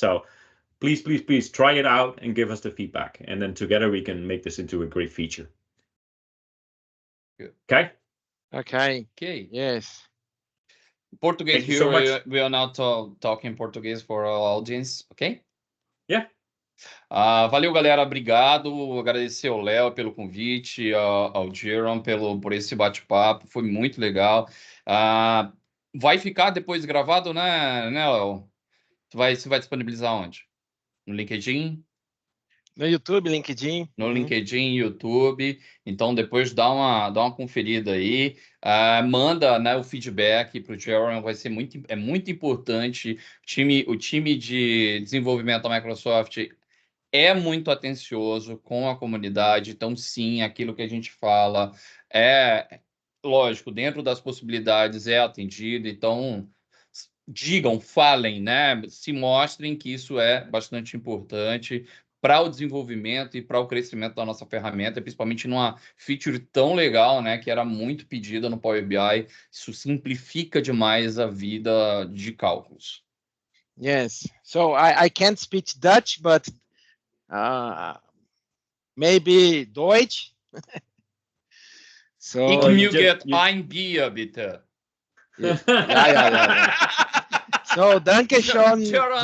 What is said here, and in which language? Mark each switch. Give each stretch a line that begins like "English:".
English: So please try it out and give us the feedback. And then together we can make this into a great feature. Good. Okay? Okay. Yes. Portuguese Thank you here. so much. We are not talking Portuguese for our audience, okay? Yeah.
Portuguese: Valeu, galera. Obrigado. Agradecer ao Léo pelo convite, ao Jeroen por esse bate-papo. Foi muito legal. Vai ficar depois gravado, né, Léo? Você vai disponibilizar onde? No LinkedIn? No YouTube, LinkedIn. No LinkedIn, YouTube. Então, depois dá uma conferida aí. Manda, né, o feedback para o Jeroen, vai ser muito importante. O time de desenvolvimento da Microsoft é muito atencioso com a comunidade. Então, sim, aquilo que a gente fala é, lógico, dentro das possibilidades é atendido. Então, digam, falem, né? Se mostrem que isso é bastante importante para o desenvolvimento e para o crescimento da nossa ferramenta, principalmente numa feature tão legal, né, que era muito pedida no Power BI. Isso simplifica demais a vida de cálculos.
English: Yes. So I can't speak Dutch, but maybe Deutsch. So
German: Ich möge ein Bier, bitte.
English: Yeah. So No,
German: danke schön, Jeroen